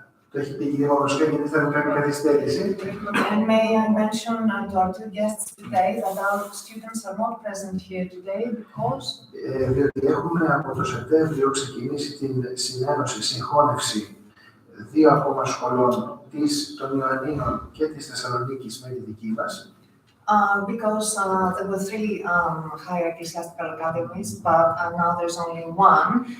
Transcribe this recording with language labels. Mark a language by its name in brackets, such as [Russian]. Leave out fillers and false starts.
[Greek] Το έχει πει η κυρία Μαυροσιά, γιατί θα κάνει καθυστέρηση. [English] And may I mention to our two guests today that our students are not present here today because... [Greek] Διότι έχουμε από το Σεπτέμβριο ξεκινήσει την συνένωση, συγχώνευση δύο ακόμα σχολών, των Ιωαννίνων και της Θεσσαλονίκης με τη δική μας. [English] Because there were three higher ecclesiastical academies, but now there's only one.